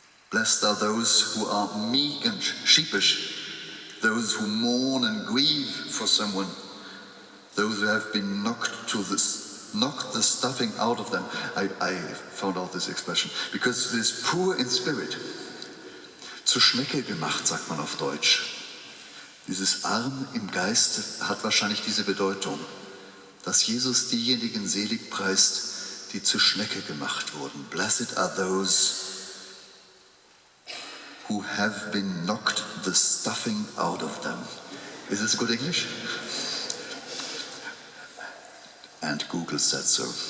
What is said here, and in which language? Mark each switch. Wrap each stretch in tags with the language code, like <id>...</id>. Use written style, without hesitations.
<en>Blessed are those who are meek and sheepish, those who mourn and grieve for someone, those who have been knocked the stuffing out of them. I found out this expression, because it is poor in spirit.</en> <de>Zur Schnecke gemacht, sagt man auf Deutsch. Dieses arm im Geiste hat wahrscheinlich diese Bedeutung, dass Jesus diejenigen selig preist, die zur Schnecke gemacht wurden.</de> <en>Blessed are those who have been knocked the stuffing out of them. Is this good English? And Google said so.</en>